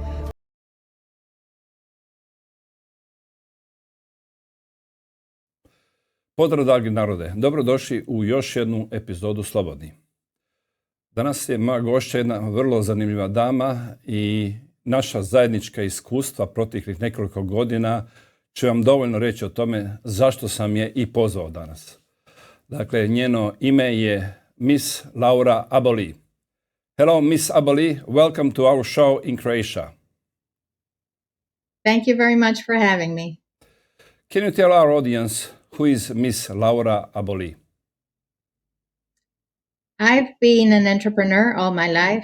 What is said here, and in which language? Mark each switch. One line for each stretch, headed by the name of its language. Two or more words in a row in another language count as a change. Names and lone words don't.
Croatian: Pozdrav, dragi narode, dobrodošli u još jednu epizodu Slobodni. Danas je moja gošća jedna vrlo zanimljiva dama i naša zajednička iskustva proteklih nekoliko godina će vam dovoljno reći o tome zašto sam je i pozvao danas. Dakle, njeno ime je Miss Laura Aboli.
English: Hello, Miss Aboli, welcome to our show in Croatia. Thank you very much for having me. Can you tell our audience who is Miss Laura Aboli? I've been an entrepreneur all my life.